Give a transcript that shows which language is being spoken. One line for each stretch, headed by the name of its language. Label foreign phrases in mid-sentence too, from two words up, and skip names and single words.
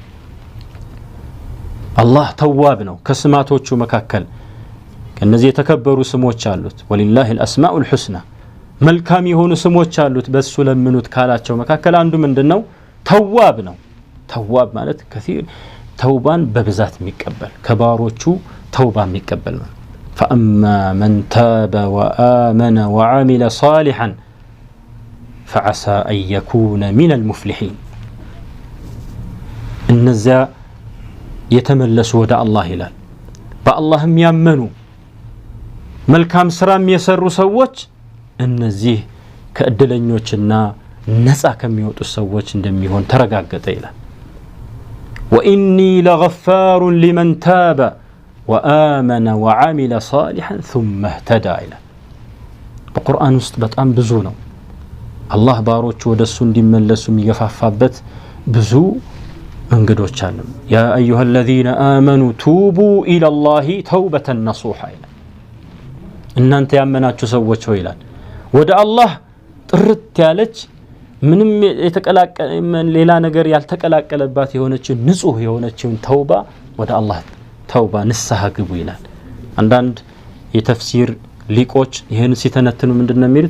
Amharic: አላህ ተዋብ ነው። ከስማቶቹ መካከል ከነዚህ የተከበሩ ስሞች አሉት።
Arabic: ولله الأسماء الحسنى
Amharic: መልካም የሆኑ ስሞች አሉት በሱ ለምኑት ካላቸው መካከል አንዱ ምንድነው? ተዋብ ነው። ተዋብ ማለት ከثير ተውባን በብዛት የሚቀበል ከባሮቹ ተውባ የሚቀበል ነው።
Arabic: فأما من تاب وآمن وعمل صالحا فعسى أن يكون من المفلحين
Amharic: እነዚያ የተመለሱ ወደ አላህ ይላል በአላህም ያመኑ መልካም ስራም የሰሩ ሰዎች እነዚህ ከእድለኞችና ነፃ ከሚወጡ ሰዎች እንደሚሆን ተረጋገጠ ይላል።
Arabic: وإني لغفار لمن تاب وآمن وعمل صالحا ثم اهتدى
Amharic: ይላል። በቁርአን ውስጥ በጣም ብዙ ነው አላህ ባሮቹ ወደሱ እንዲመለሱ የሚገፋፋበት ብዙ መንገዶች አሉ።
Arabic: يا أيها الذين آمنوا توبوا إلى الله توبة نصوحا
Amharic: ይላል። እናንተ ያመናችሁ ሰዎች ሆይ ይላል ወደ አላህ ጥርት ያለች ምንም የተቀላቀለ ሌላ ነገር ያልተቀላቀለባት የሆነችው ንጹህ የሆነችው ተውባ ወደ አላህ ተውባ ንስሐ ግቡ ይላል። አንዳንድ የተፍሲር ሊቆች ይሄን ሲተነትኑ ምንድነው የሚሉት?